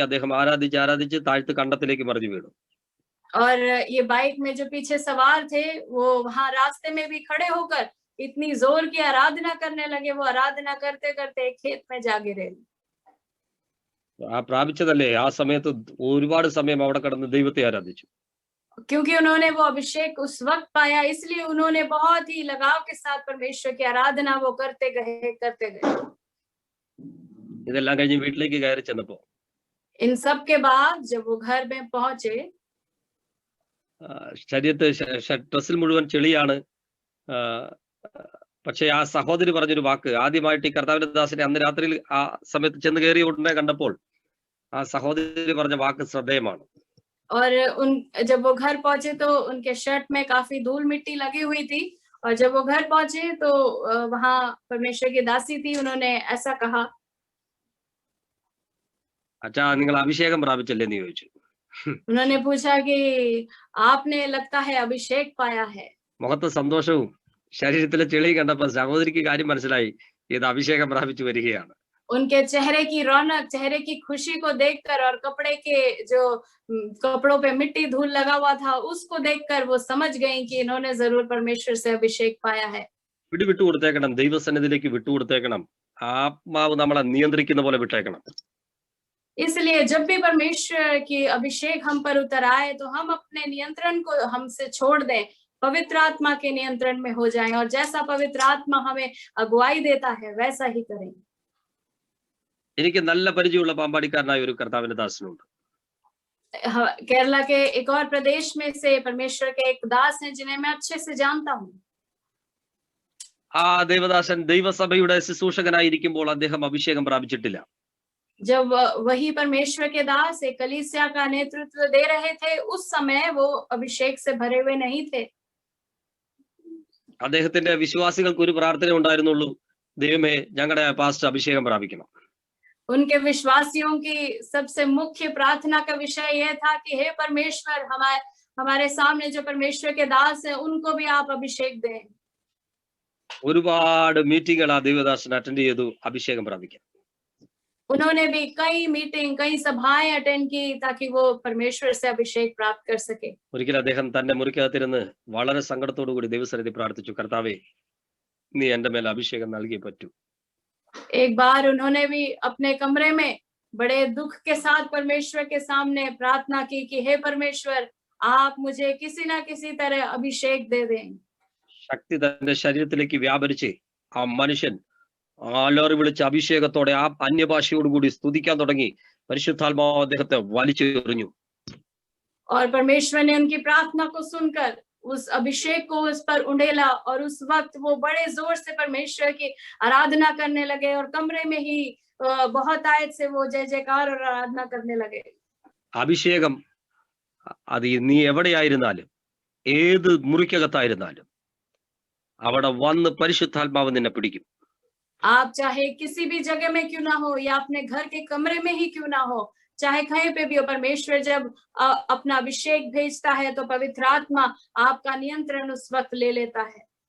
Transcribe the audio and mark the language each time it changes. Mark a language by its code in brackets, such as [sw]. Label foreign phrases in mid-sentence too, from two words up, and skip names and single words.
[ml] അദ്ദേഹം ആരാധിച്ച് താഴ്ത്ത് കണ്ടത്തിലേക്ക് മറിഞ്ഞു വീണു. [hi] और ये बाइक में जो पीछे सवार थे वो वहां रास्ते में भी खड़े होकर इतनी जोर की आराधना करने लगे, वो आराधना करते करते एक खेत में जा गिरे। [ml] ആ പ്രാപിച്ചതല്ലേ ആ സമയത്ത് ഒരുപാട് സമയം അവിടെ കിടന്ന് ദൈവത്തെ ആരാധിച്ചു. [hi] क्योंकि उन्होंने वो अभिषेक उस वक्त पाया, इसलिए उन्होंने बहुत ही लगाव के साथ परमेश्वर की आराधना वो करते गए। [ml] ഇതെല്ലാം കഴിഞ്ഞ് വീട്ടിലേക്ക് കയറി ചെന്നപ്പോ [hi] इन सब के बाद जब वो घर में पहुंचे, [ml] ശരീരത്ത് ഡ്രസ്സിൽ മുഴുവൻ ചെളിയാണ്. പക്ഷെ ആ സഹോദരി പറഞ്ഞൊരു വാക്ക്, ആദ്യമായിട്ട് ഈ കർത്താവിന്റെ ദാസനെ അന്ന് രാത്രിയിൽ ആ സമയത്ത് ചെന്ന് കയറിയ ഉടനെ കണ്ടപ്പോൾ ആ സഹോദരി പറഞ്ഞ വാക്ക് ശ്രദ്ധേയമാണ്. [hi] और जब वो घर पहुंचे तो उनके शर्ट में काफी धूल मिट्टी लगी हुई थी, और जब वो घर पहुंचे तो वहां परमेश्वर की दासी थी, उन्होंने ऐसा कहा, [ml] അച്ഛാ നിങ്ങൾ അഭിഷേകം പ്രാപിച്ചല്ലേ എന്ന് ചോദിച്ചു. [hi] उन्होंने पूछा कि आपने लगता है अभिषेक पाया है। [ml] മുഖത്ത് സന്തോഷവും ശരീരത്തിലെ ചെളിയും കണ്ടപ്പോൾ സഹോദരിക്ക് കാര്യം മനസ്സിലായി, ഇത് അഭിഷേകം പ്രാപിച്ചു വരികയാണ്. [hi] उनके चेहरे की रौनक, चेहरे की खुशी को देखकर और कपड़े के जो कपड़ों पे मिट्टी धूल लगा हुआ था उसको देखकर वो समझ गई कि इन्होंने जरूर परमेश्वर से अभिषेक पाया है। [ml] വിട്ടുകൊടുത്തേക്കണം, ദൈവസന്നിധിയിലേക്ക് വിട്ടുകൊടുത്തേക്കണം. ആത്മാവ് നമ്മളെ നിയന്ത്രിക്കുന്ന പോലെ വിട്ടേക്കണം. [hi] इसलिए जब भी परमेश्वर की अभिषेक हम पर उतर आए तो हम अपने नियंत्रण को हमसे छोड़ दें, पवित्र आत्मा के नियंत्रण में हो जाएं, और जैसा पवित्र आत्मा हमें अगुवाई देता है वैसा ही करें। [ml] എനിക്ക് നല്ല പരിചയമുള്ള പാമ്പാടിക്കാരനായ ഒരു കർത്താവിന്റെ ദാസനുണ്ട്. [hi] केरला के एक और प्रदेश में से परमेश्वर के एक दास हैं जिन्हें मैं अच्छे से जानता हूँ। [ml] ആ ദേവദാസൻ ദൈവസഭയുടെ ശുശ്രൂഷകനായിരിക്കുമ്പോൾ അദ്ദേഹം അഭിഷേകം പ്രാപിച്ചിട്ടില്ല. [hi] जब वही परमेश्वर के दास एक कलीसिया का नेतृत्व दे रहे थे, उस समय वो अभिषेक से भरे हुए नहीं थे। [ml] അദ്ദേഹത്തിന്റെ വിശ്വാസികൾക്ക് ഒരു പ്രാർത്ഥന ഉണ്ടായിരുന്നുള്ളൂ, ദൈവമേ ഞങ്ങളുടെ പാസ്റ്റർ അഭിഷേകം പ്രാപിക്കണം. [hi] उनके विश्वासियों की सबसे मुख्य प्रार्थना का विषय यह था कि हे परमेश्वर, हमारे सामने जो परमेश्वर के दास हैं उनको भी आप अभिषेक दें। [ml] ഒരുപാട് മീറ്റിംഗുകൾ ആ ദേവദാസൻ അറ്റൻഡ് ചെയ്തു അഭിഷേകം പ്രാപിക്കാൻ. [hi] उन्होंने भी कई मीटिंग, कई सभाएं अटेंड की ताकि वो परमेश्वर से अभिषेक प्राप्त कर सके। [ml] ഒരിക്കൽ അദ്ദേഹം തന്റെ മുറിക്കകത്തിരുന്ന് വളരെ സങ്കടത്തോടു കൂടി ദൈവസന്നിധി പ്രാർത്ഥിച്ചു, കർത്താവേ നീ എന്റെ മേൽ അഭിഷേകം നൽകിയേ പറ്റൂ. [hi] एक बार उन्होंने भी अपने कमरे में बड़े दुख के साथ परमेश्वर के सामने प्रार्थना की कि हे परमेश्वर, आप मुझे किसी ना किसी तरह अभिषेक दे दें। [ml] ശക്തി തന്റെ ശരീരത്തിലേക്ക് വ്യാപരിച്ച് ആ മനുഷ്യൻ ആലോറി വിളിച്ച അഭിഷേകത്തോടെ ആ അന്യഭാഷയോടുകൂടി സ്തുതിക്കാൻ തുടങ്ങി. പരിശുദ്ധാത്മാവ് അദ്ദേഹത്തെ വലിച്ചെറിഞ്ഞു. [hi] और परमेश्वर ने उनकी प्रार्थना को सुनकर उस अभिषेक को उस पर उंडेला, और उस वक्त वो बड़े जोर से परमेश्वर की आराधना करने लगे, और कमरे में ही बहुत आयत से वो जय जयकार और आराधना करने लगे। [ml] അഭിഷേകം അത് നീ എവിടെയായിരുന്നാലും ഏത് മുറിക്കകത്തായിരുന്നാലും അവിടെ വന്ന് പരിശുദ്ധാത്മാവ് നിന്നെ പിടിക്കും. [hi] आप चाहे किसी भी जगह में क्यों ना हो, या अपने घर के कमरे में ही क्यों ना हो, चाहे कहीं पे भी हो, परमेश्वर जब अपना अभिषेक भेजता है तो पवित्र आत्मा आपका नियंत्रण उस वक्त ले लेता है।